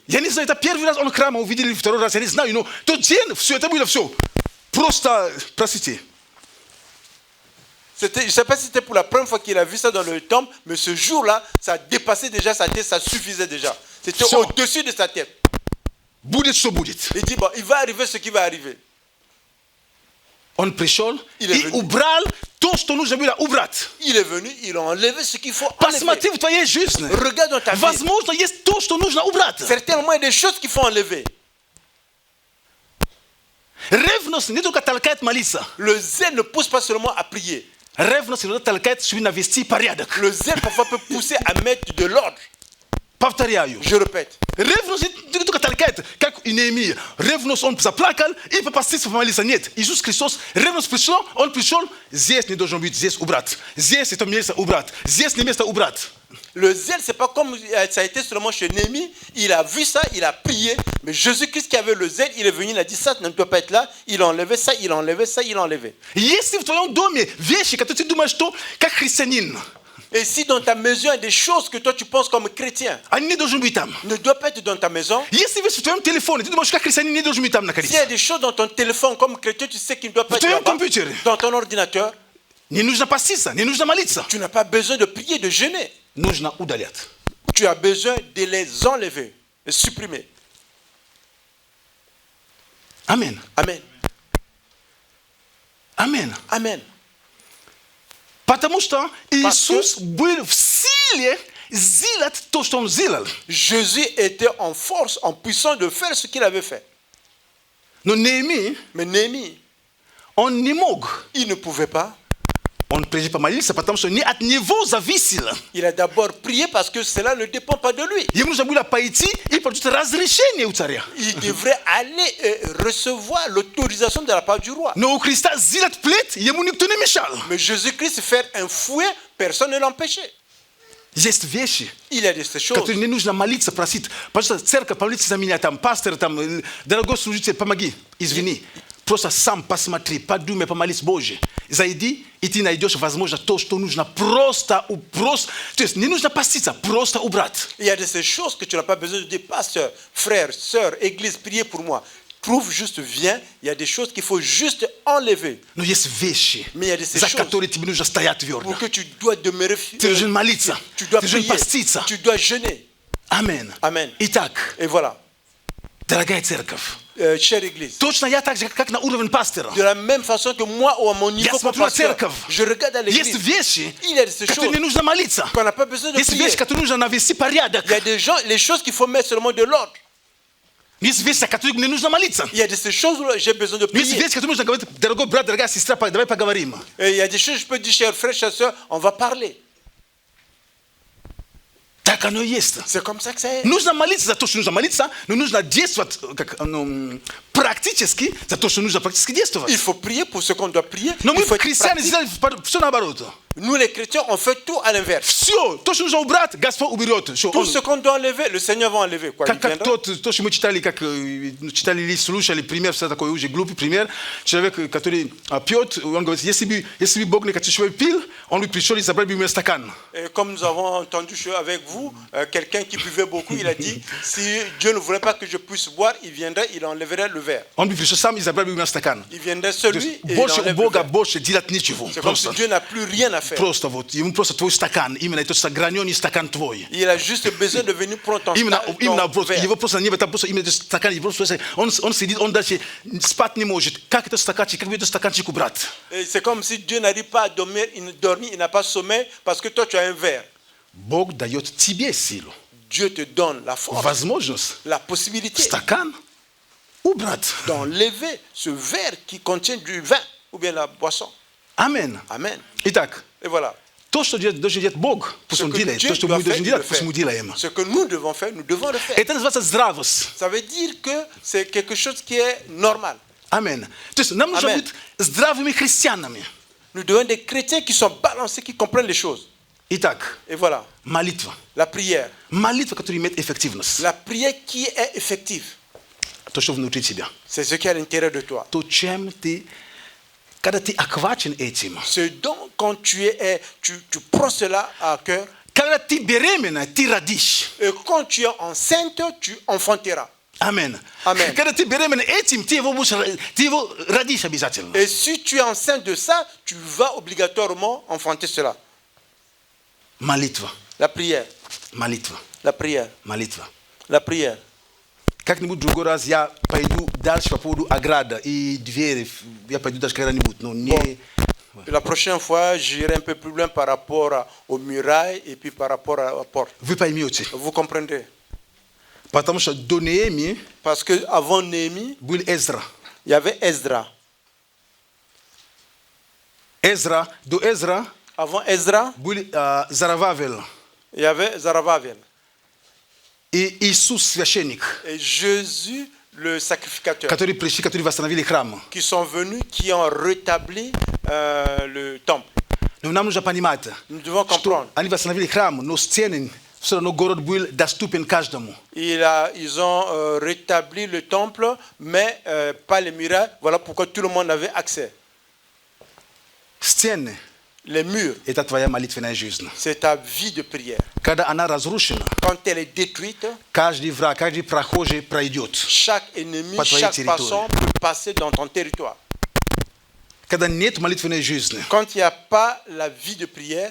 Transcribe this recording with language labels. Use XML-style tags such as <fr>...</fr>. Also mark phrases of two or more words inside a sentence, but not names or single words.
<ru>Я не знаю, это первый раз он храм увидели, второй раз, я не знаю, но тот день все это было все. Просто, простите.</ru> <fr>Je ne sais pas si c'était pour la première fois qu'il a vu ça dans le temple, mais ce jour-là, ça dépassait déjà sa tête, ça suffisait déjà. C'était</fr> <ru>Все.</ru> <fr>au-dessus de sa tête.</fr> <ru>Будет, что будет.</ru> <fr>Il dit, bon, il va arriver ce qui va arriver.</fr> <ru>Он пришел</ru> <fr>Il est</fr> <ru>и</ru> <fr>venu.</fr> <ru>убрал то, что нужно было убрать.</ru> <fr>Il est venu, il a enlevé ce qu'il faut enlever.</fr> <ru>Посмотри в твоей жизни.</ru> <fr>Regarde dans ta vie.</fr> <ru>Возможно, есть то, что нужно убрать.</ru> <fr>Certainement, il y a des choses qu'il faut enlever.</fr> <ru>Ревность не только толкает молиться.</ru> <fr>Le zèle ne pousse pas seulement à prier.</fr> <ru>Ревность иногда толкает, чтобы навести порядок.</ru> <fr>Le zèle, parfois, peut pousser à mettre de l'ordre.</fr> <ru>Повторяю.</ru> <fr>Je répète.</fr> <ru>Ревность не только толкает, как и Неемия. Ревность, он заплакал и попастился помолиться. Нет, Иисус Христос, ревность пришел, он пришел, здесь не должен быть, здесь убрать. Здесь это место убрать. Здесь не место убрать.</ru> <fr>Le zèle, c'est pas comme ça a été seulement chez Néhémie. Il a vu ça, il a prié. Mais Jésus-Christ qui avait le zèle, il est venu, il a dit ça ne doit pas être là. Il a enlevé ça, il a enlevé ça, il a enlevé.</fr> <ru>Если в твоем доме вещи, которые ты думаешь, что как христианин,</ru> <fr>Et si dans ta maison, il y a des choses que toi tu penses comme chrétien,</fr> <ru>они не должны быть там.</ru> <fr>ne doivent pas être dans ta maison.</fr> <ru>Если вещи в твоем телефоне, ты думаешь, как христианин не должен быть там</ru> <fr>S'il y</fr> <ru>находиться.</ru> <fr>a des choses dans ton téléphone comme chrétien, tu sais qu'ils ne doivent pas</fr> <ru>В</ru> <fr>être</fr> <ru>твоем</ru> <fr>là-bas.</fr> <ru>компьютере.</ru> <fr>Dans ton ordinateur,</fr> <ru>Не нужно поститься, не нужно молиться.</ru> <fr>tu n'as pas besoin de prier, de jeûner.</fr> <ru>Нужно удалять.</ru> <fr>Tu as besoin de les enlever, de supprimer.</fr> <ru>Аминь.</ru> <fr>Amen.</fr> <ru>Аминь.</ru> <fr>Amen.</fr> <ru>Потому что Иисус был в силе сделать то, что Он сделал.</ru> <fr>Jésus était en force, en puissance de faire ce qu'il avait fait.</fr> <ru>Но Неемия,</ru> <fr>Mais Néhémie,</fr> <ru>он не мог.</ru> <fr>il ne pouvait pas.</fr> <ru>Он прежде помолился, потому что не от него зависело.</ru> <fr>Il a d'abord prié parce que cela ne dépend pas de lui.</fr> <ru>Ему нужно было пойти и получить разрешение у царя.</ru> <fr>Il devrait aller recevoir l'autorisation de la part du roi.</fr> <ru>Но у Христа сделать плед, ему никто не мешал.</ru> <fr>Mais Jésus-Christ faire un fouet, personne ne l'empêchait.</fr> <ru>Есть вещи,</ru> <fr>Il y a de ces choses.</fr> <ru>которые не нужно молиться, просить. Пожалуйста, церковь, помолитесь за меня, там, пастор, там, дорогой служитель, помоги. Извини. Просто сам посмотри, подумай, помолись, Боже. Зайди, и ты найдешь, возможно, то, что нужно просто. То есть не нужно поститься, просто убрать.</ru> <fr>Il y a de ces choses que tu n'as pas besoin de dire, pasteur, frère, sœur, église, priez pour moi. Trouve juste, viens. Il y a des choses qu'il faut juste enlever.</fr> <ru>Но есть вещи,</ru> <fr>Mais il y a de ces</fr> <ru>за</ru> <fr>choses</fr> <ru>которые тебе нужно стоять твердо.</ru> <fr>pour que tu dois demeurer</fr> <ru>Ты должен молиться,</ru> <fr>tu dois</fr> <ru>ты должен</ru> <fr>prier,</fr> <ru>поститься.</ru> <fr>tu dois jeûner.</fr> <ru>Аминь.</ru> <fr>Amen.</fr> <ru>Итак,</ru> <fr>Et voilà,</fr> <ru>дорогая церковь,</ru> <fr>chère église.</fr> <ru>точно я так же, как на уровень пастора.</ru> <fr>De la même façon que moi, ou à mon niveau</fr> <ru>Я</ru> <fr>comme</fr> <ru>смотрю на</ru> <fr>pasteur,</fr> <ru>церковь.</ru> <fr>je regarde à</fr> <ru>Есть</ru> <fr>l'église.</fr> <ru>вещи,</ru> <fr>Il y a de ces</fr> <ru>которые</ru> <fr>choses</fr> <ru>не нужно молиться.</ru> <fr>qu'on n'a pas besoin de</fr> <ru>Есть</ru> <fr>prier.</fr> <ru>вещи, которые нужно навести порядок.</ru> <fr>Il y a des gens, les choses qu'il faut mettre seulement de l'ordre.</fr> <ru>Есть вещи, о которых не нужно молиться.</ru> <fr>Il y a de ces choses où j'ai besoin de</fr> <ru>Есть</ru> <fr>prier.</fr> <ru>вещи, которые нужно говорить, дорогой брат, дорогая сестра, давай поговорим.</ru> <fr>Et il y a des choses, je peux dire, cher frère, chère soeur, on va parler.</fr> <ru>Так оно и есть.</ru> <fr>C'est comme ça que ça est.</fr> <ru>Нужно молиться за то, что нужно молиться, но нужно действовать практически за то, что нужно практически действовать.</ru> <fr>Il faut prier pour ce qu'on doit prier.</fr> <ru>Но</ru> <fr>Il</fr> <ru>мы,</ru> <fr>faut être</fr> <ru>христиане,</ru> <fr>pratique.</fr> <ru>сделали все наоборот.</ru> <fr>Nous, les chrétiens, on fait tout à l'inverse.</fr> <ru>Все, то, что нужно убрать, Господь уберет. Что</ru> <fr>Tout</fr> <ru>он-</ru> <fr>ce qu'on doit enlever, le Seigneur va enlever. Quoi. Il</fr> <ru>Как</ru> <fr>viendra.</fr> <ru>то, что мы читали, как читали или слушали, пример, все такой уже глупый пример. Человек, который пьет, он говорит, если бы Бог не хотел, чтобы пил, он бы пришел и забрал бы у меня стакан.</ru> <fr>Et comme nous avons entendu avec vous, quelqu'un qui buvait beaucoup, il a dit, si Dieu ne voulait pas que je puisse boire, il viendrait, il enlèverait le verre.</fr> <ru>Он бы пришел сам и забрал бы у меня стакан.</ru> <fr>Il viendrait</fr> <ru>То</ru> <fr>celui</fr> <ru>есть</ru> <fr>et il</fr> <ru>больше у</ru> <fr>enlève le</fr> <ru>Бога</ru> <fr>verre.</fr> <ru>больше делать нечего.</ru> <fr>C'est comme si</fr> <ru>Просто,</ru> <fr>Dieu n'a plus rien à faire.</fr> <ru>просто вот, ему просто твой стакан, именно этот граненый стакан твой.</ru> <fr>Il a juste besoin de venir prendre ton,</fr> <ru>Именно</ru> <fr>ton</fr> <ru>просто,</ru> <fr>verre.</fr> <ru>его просто не там просто именно этот стакан, его просто, он сидит, он даже спать не может. Как этот стаканчик, как бы этот стаканчик убрать?</ru> <fr>Et c'est comme si Dieu n'arrive pas à dormir, il n'a pas sommeil parce que toi tu as un verre.</fr> <ru>Бог дает тебе силу,</ru> <fr>Dieu te donne la force,</fr> <ru>возможность,</ru> <fr>la possibilité</fr> <ru>стакан убрать.</ru> <fr>d'enlever ce verre qui contient du vin ou bien la boisson.</fr> <ru>Аминь.</ru> <fr>Amen.</fr> <ru>Итак,</ru> <fr>Et voilà.</fr> <ru>То что должен делать Бог, пусть</ru> <fr>Ce</fr> <ru>Он</ru> <fr>que</fr> <ru>делает.</ru> <fr>Dieu</fr> <ru>То, что</ru> <fr>doit</fr> <ru>мы</ru> <fr>faire,</fr> <ru>должны</ru> <fr>il</fr> <ru>делать,</ru> <fr>le</fr> <ru>пусть</ru> <fr>fait.</fr> <ru>мы делаем.</ru> <fr>Ce que nous devons faire, nous devons le faire.</fr> <ru>Это называется здравость.</ru> <fr>Ça veut dire que c'est quelque chose qui est normal.</fr> <ru>Амен. То есть нам нужно Амен. быть здравыми христианами.</ru> <fr>Nous devons être des chrétiens qui sont balancés, qui comprennent les choses.</fr> <ru>Итак,</ru> <fr>Et voilà,</fr> <ru>молитва.</ru> <fr>la prière.</fr> <ru>Молитва, которая имеет эффективность.</ru> <fr>La prière qui est effective,</fr> <ru>То, что внутри тебя.</ru> <fr>c'est ce qui est à l'intérieur de toi.</fr> <ru>То, чем ты, когда ты охвачен этим.</ru> <fr>Ce dont, quand tu prends cela à cœur,</fr> <ru>Когда ты беременна, ты родишь.</ru> <fr>et quand tu es enceinte, tu enfanteras.</fr> <ru>Амен. Амен. Когда ты беременна этим, ты его родишь обязательно.</ru> <fr>Et si tu es enceinte de ça, tu vas obligatoirement enfanter cela.</fr> <ru>Молитва.</ru> <fr>La prière,</fr> <ru>Молитва.</ru> <fr>la prière,</fr> <ru>Молитва.</ru> <fr>la prière.</fr> <ru>Как-нибудь другой раз я пойду дальше по поводу ограда и двери. Я пойду дальше когда-нибудь, но не...</ru> <fr>La prochaine fois, j'irai un peu plus loin par rapport aux murailles et puis par rapport à la porte.</fr> <ru>Вы поймете.</ru> <fr>Vous comprendrez?</fr> <ru>Потому что до Неемии</ru> <fr>Parce qu'avant Néhémie,</fr> <ru>был Эзра.</ru> <fr>il y avait Esdra.</fr> <ru>До Эзра</ru> <fr>Avant Esdra,</fr> <ru>был Зарававел.</ru> <fr>il y avait Zarabavel.</fr> <ru>И Иисус, священник,</ru> <fr>Et Jésus, le sacrificateur,</fr> <ru>которые пришли, которые восстановили храм.</ru> <fr>qui sont venus, qui ont rétabli le temple.</fr> <ru>Но нам нужно понимать,</ru> <fr>Nous devons</fr> <ru>что</ru> <fr>comprendre.</fr> <ru>они восстановили храм, но стены, все равно город был доступен каждому.</ru> <fr>Ils ont rétabli le temple, mais pas les murailles. Voilà pourquoi tout le monde avait accès.</fr> <ru>Стены</ru> <fr>Les murs, –</fr> <ru>это твоя молитвенная жизнь.</ru> <fr>c'est ta vie de prière.</fr> <ru>Когда она разрушена,</ru> <fr>Quand elle est détruite,</fr> <ru>каждый враг, каждый прохожий пройдет.</ru> <fr>chaque ennemi,</fr> <ru>По твоей</ru> <fr>chaque</fr> <ru>территории.</ru> <fr>passant peut passer dans ton territoire.</fr> <ru>Когда нет молитвенной жизни,</ru> <fr>Quand il n'y a pas la vie de prière,</fr>